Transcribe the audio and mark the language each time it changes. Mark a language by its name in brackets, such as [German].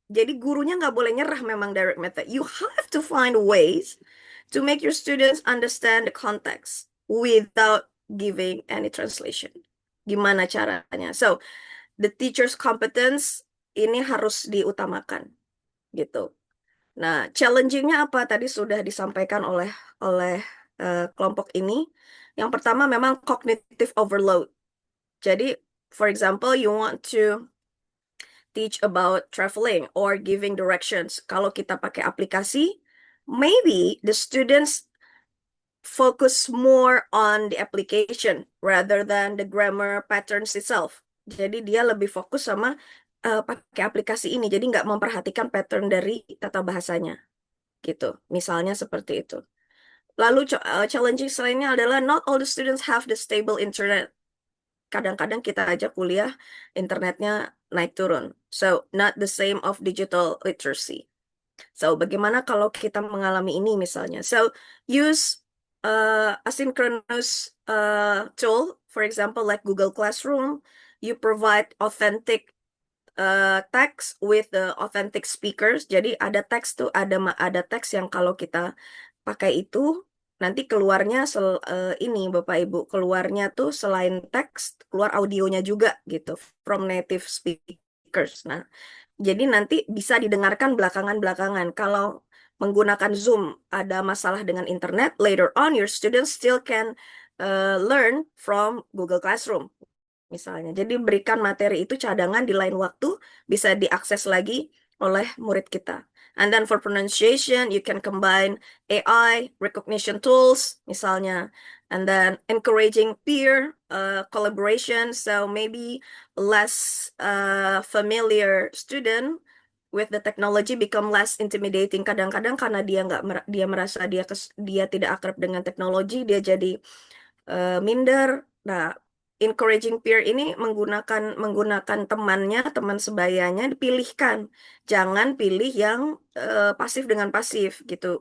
[Indonesian] Jadi gurunya nggak boleh nyerah memang direct method. [English] You have to find ways to make your students understand the context without giving any translation. [Indonesian] Gimana caranya? [English] So, the teacher's competence [Indonesian] ini harus diutamakan gitu. Nah, challenging-nya apa tadi sudah disampaikan oleh kelompok ini. Yang pertama memang cognitive overload. [English] Jadi, for example, you want to teach about traveling or giving directions. [Indonesian] Kalau kita pakai aplikasi, [English] maybe the students focus more on the application rather than the grammar patterns itself. [Indonesian] Jadi dia lebih fokus sama pakai aplikasi ini, jadi nggak memperhatikan pattern dari tata bahasanya, gitu. Misalnya seperti itu. Lalu challenging lainnya adalah [English] not all the students have the stable internet. [Indonesian] Kadang-kadang kita aja kuliah internetnya naik turun. [English] So, not the same of digital literacy. [Indonesian] So, bagaimana kalau kita mengalami ini misalnya? [English] So, use asynchronous tool, for example, like Google Classroom. You provide authentic text with the authentic speakers. [Indonesian] Jadi ada teks tuh, ada teks yang kalau kita pakai itu nanti keluarnya ini Bapak Ibu, keluarnya tuh selain teks keluar audionya juga gitu [English] from native speakers. [Indonesian] Nah, jadi nanti bisa didengarkan belakangan-belakangan. Kalau menggunakan Zoom ada masalah dengan internet, [English] later on your students still can learn from Google Classroom misalnya. [Indonesian] Jadi berikan materi itu cadangan di lain waktu bisa diakses lagi oleh murid kita. [English] And then for pronunciation, you can combine AI, recognition tools misalnya. And then encouraging peer collaboration. So maybe less familiar student with the technology become less intimidating. [Indonesian] Kadang-kadang karena dia merasa dia tidak akrab dengan teknologi, dia jadi minder. Nah, [English] encouraging peer [Indonesian] ini menggunakan temannya, teman sebayanya dipilihkan. Jangan pilih yang pasif dengan pasif gitu.